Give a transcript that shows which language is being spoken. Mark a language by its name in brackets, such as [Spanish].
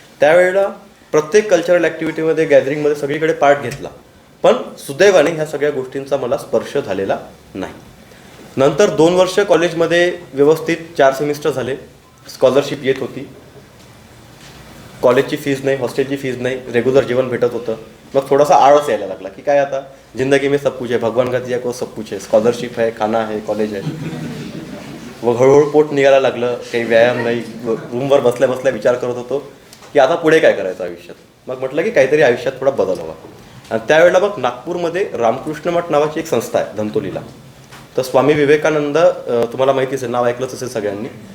[Marathi] त्यावेळेला प्रत्येक कल्चरल ॲक्टिव्हिटीमध्ये, गॅदरिंगमध्ये सगळीकडे पार्ट घेतला, पण सुदैवाने ह्या सगळ्या गोष्टींचा मला स्पर्श झालेला नाही. नंतर 2 वर्ष कॉलेजमध्ये व्यवस्थित 4 सेमिस्टर झाले, स्कॉलरशिप येत होती, कॉलेजची फीज नाही, हॉस्टेलची फीज नाही, रेग्युलर जेवण भेटत होतं. मग थोडासा आळस यायला लागला की काय आता [Hindi] जिंदगी में सब कुछ है, भगवान का दिया को सब कुछ है, स्कॉलरशिप है, खाना है, [Marathi] कॉलेज आहे. मग हळूहळू पोट निघायला लागलं, काही व्यायाम नाही, रूमवर बसल्या बसल्या विचार करत होतो की आता पुढे काय करायचं आयुष्यात. मग म्हटलं की काहीतरी आयुष्यात थोडा बदल हवा. आणि त्यावेळेला मग नागपूरमध्ये रामकृष्ण मठ नावाची एक संस्था आहे धंतोलीला. तर स्वामी विवेकानंद, तुम्हाला माहितीच आहे, नाव ऐकलंच असेल सगळ्यांनी.